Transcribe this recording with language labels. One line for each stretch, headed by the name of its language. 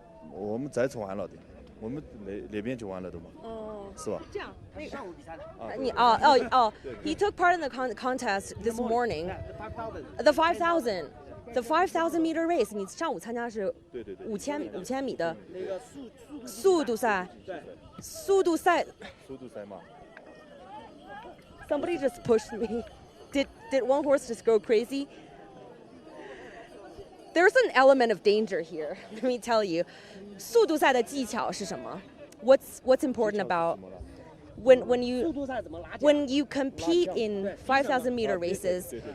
Chinese: 我们这次完了的，我们那边就完了的嘛。哦。是吧？这样。上午比赛的。你
English: He took part in the contest this morning. The 5,000. The 5,000 meter race.
Chinese: 你上午参加是5000米的速度赛。速度赛。速度赛嘛。
English: Somebody just pushed me. Did one horse just go crazy? There's an element of danger here. Let me tell you.
Chinese: 速度赛的技巧是什么?
English: What's important about when you compete in 5,000 meter races?